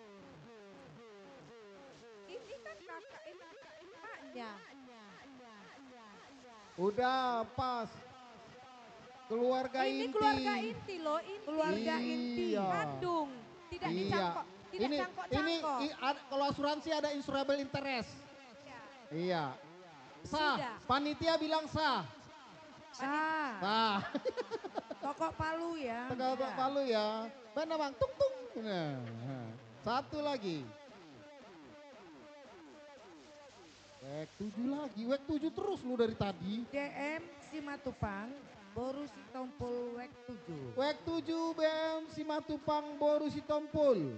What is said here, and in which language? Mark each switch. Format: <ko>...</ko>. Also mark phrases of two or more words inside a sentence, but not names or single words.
<id>Ini kan kakak, ini kakaknya. Udah pas. Keluarga Ini inti. keluarga inti loh, ini keluarga inti kandung. Tidak dicangkok, tidak Ini cangkok-cangkok. kalau asuransi ada</id> <en>insurable interest.</en> <id>Iya. Sah. Sudah. Panitia bilang sah. Sah. Sah. Tokok Palu ya. Tokok Palu ya. Mana bang? Tung tung. Nah. Satu lagi. WEK 7 lagi. WEK 7 terus lu dari tadi. DM Simatupang, Boru Sitompul WEK 7. WEK 7 BM Simatupang Boru Sitompul.</id>